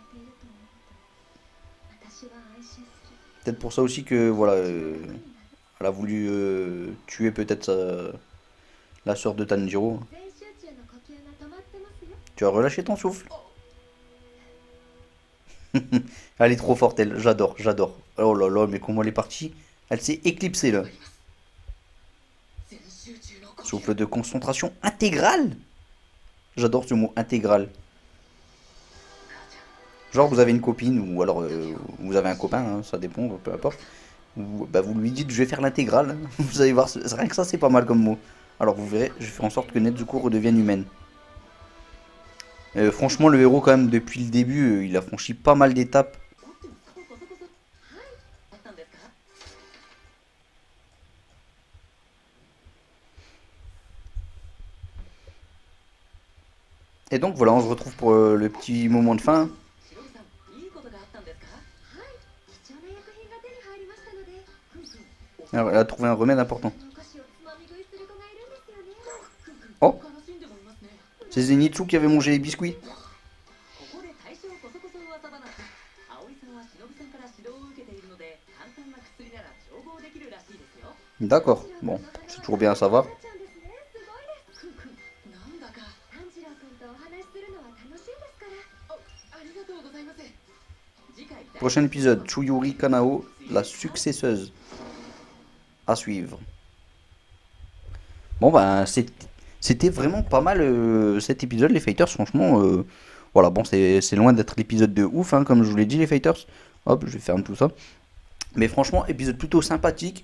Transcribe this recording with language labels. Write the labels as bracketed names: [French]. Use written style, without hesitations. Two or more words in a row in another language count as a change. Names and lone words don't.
[French] Peut-être pour ça aussi que, voilà, elle a voulu tuer peut-être la sœur de Tanjiro. Tu as relâché ton souffle. Elle est trop forte, elle. J'adore, j'adore. Oh là là, mais comment elle est partie? Elle s'est éclipsée là. [Japanese] 全集中の呼吸 [French] Souffle de concentration intégrale. J'adore ce mot intégral. [Japanese] 母ちゃん [French] Genre vous avez une copine ou alors vous avez un copain, hein, ça dépend, peu importe. Ou bah, vous lui dites je vais faire l'intégrale. Vous allez voir, rien que ça c'est pas mal comme mot. Alors vous verrez, je vais faire en sorte que Nezuko redevienne humaine. Franchement le héros quand même depuis le début, il a franchi pas mal d'étapes. [Japanese] おっとこそこそはいあったんですか [French] Et donc voilà, on se retrouve pour le petit moment de fin. [Japanese] しのぶさんいいことがあったんですかはい貴重な薬品が手に入りましたのでふんふんお [French] Alors, elle a trouvé un remède important. [Japanese] お菓子をつまみ食いする子がいるんですよねふんふん [French] Oh [Japanese] 悲しんでもいますね [French] C'est Zenitsu qui avait mangé les biscuits. [Japanese] ここで大正こそこそ噂話葵さんはしのぶさんから指導を受けているので簡単な薬なら調合できるらしいですよ [French] D'accord, bon, c'est toujours bien à savoir. [Japanese] なっちゃうんですねすごいですふんふんなんだか炭治郎君とお話しするのは楽しいですからありがとうございます次回第 [French] Prochain épisode, Tsuyuri Kanao, la successeuse. À suivre. Bon ben c'était vraiment pas mal cet épisode les fighters franchement voilà bon c'est loin d'être l'épisode de ouf hein, comme je vous l'ai dit les fighters. Hop je vais fermer tout ça. Mais franchement épisode plutôt sympathique.